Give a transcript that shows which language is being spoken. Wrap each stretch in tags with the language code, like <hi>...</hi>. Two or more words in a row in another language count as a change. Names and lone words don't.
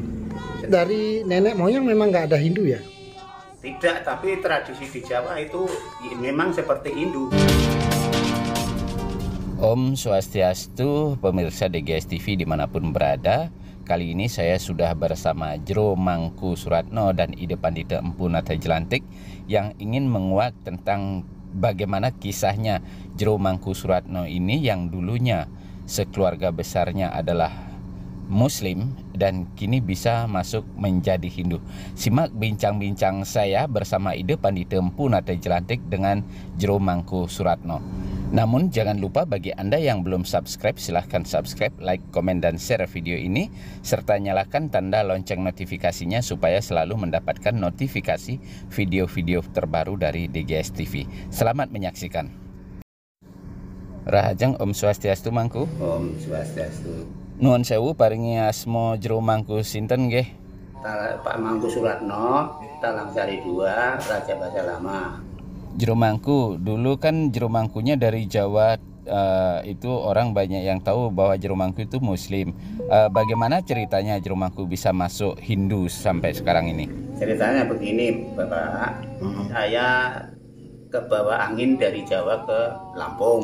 <id>Dari nenek moyang memang nggak ada Hindu ya? Tidak, tapi tradisi di Jawa itu memang seperti Hindu.</id> <sa>Om Swastiastu,</sa> <id>pemirsa DGS TV dimanapun berada. Kali ini saya sudah bersama Jero Mangku Suratno dan Ide Pandita Empu Nata Jelantik yang ingin menguak tentang bagaimana kisahnya Jero Mangku Suratno ini yang dulunya sekeluarga besarnya adalah Muslim dan kini bisa masuk menjadi Hindu. Simak bincang-bincang saya bersama Ide Pandita Empu Nata Jelantik dengan Jero Mangku Suratno. Namun jangan lupa bagi Anda yang belum subscribe, silahkan subscribe, like, komen, dan share video ini serta nyalakan tanda lonceng notifikasinya supaya selalu mendapatkan notifikasi video-video terbaru dari DGS TV. Selamat menyaksikan.</id> <sa>Rahajeng Om Swastiastu Mangku. Om Swastiastu.</sa> <jv>Nuwun sewu paringi asma Jero Mangku sinten nggih?</jv> <id>Pak Mangku Suratno, Talangsari II, Raja Bahasa Lama. Jero Mangku, dulu kan Jero Mangkunya dari Jawa, itu orang banyak yang tahu bahwa Jero Mangku itu Muslim. Bagaimana ceritanya Jero Mangku bisa masuk Hindu sampai sekarang ini? Ceritanya begini, Bapak. Saya kebawa angin dari Jawa ke Lampung.</id>